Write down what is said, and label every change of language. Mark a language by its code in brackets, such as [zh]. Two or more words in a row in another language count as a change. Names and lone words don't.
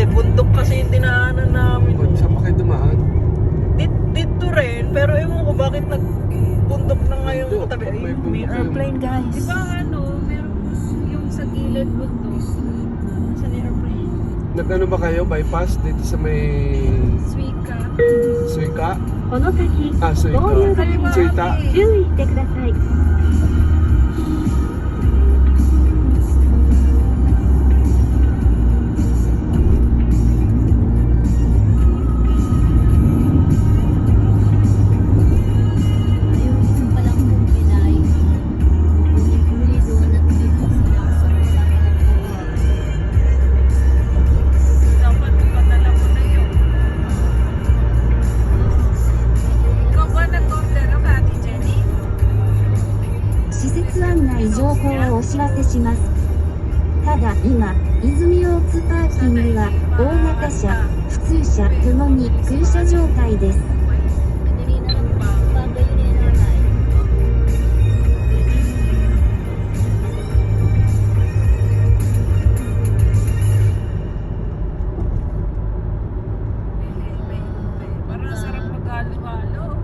[tl] Bundok kasi yung dinaanan namin. Saan pa kayo dumaan? Dito rin. Pero ewan ko bakit nagbundok na ngayon Bundok. katabi. May Ayun, bundok may yun. [en] airplane guys. [tl] Di ba ano, meron yung sa gilid bundok. Sa airplane. Nag-ano ba kayo? Bypass dito sa may Suika. Suika? [ja] この先、 [tl] Ah, Suika. [ja] 合流が Suita. 注意してください。 [tl] Ayun pa lang kung Pinay. Huli doon at dito sila sa mga Dapat ipadala mo na yun. Ikaw ba nag-order ng Ate Jenny? [ja] 施設案内情報をお知らせします。ただ今、泉大津パーキングは大型車、普通車ともに空車状態です。 [tl] Madali na lang pa. Bagay yun yung nanay. Parang sarap mag-halo-halo.